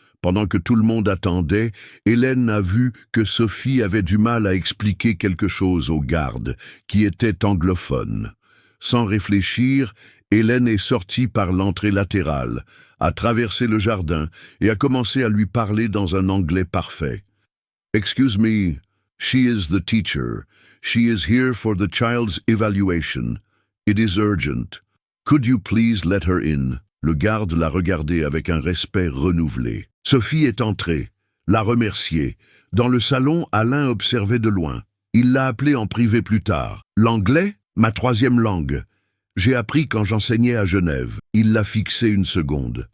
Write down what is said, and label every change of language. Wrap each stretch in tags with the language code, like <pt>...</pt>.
<fr>Pendant que tout le monde attendait, Hélène a vu que Sophie avait du mal à expliquer quelque chose aux gardes, qui étaient anglophones. Sans réfléchir, Hélène est sortie par l'entrée latérale, a traversé le jardin et a commencé à lui parler dans un anglais parfait.</fr> <en>« Excuse me, she is the teacher. She is here for the child's evaluation. It is urgent. Could you please let her in ?»</en> <fr>Le garde l'a regardée avec un respect renouvelé. Sophie est entrée, l'a remerciée. Dans le salon, Alain observait de loin. Il l'a appelée en privé plus tard. « L'anglais ? Ma troisième langue. J'ai appris quand j'enseignais à Genève. » Il l'a fixée une seconde.</fr>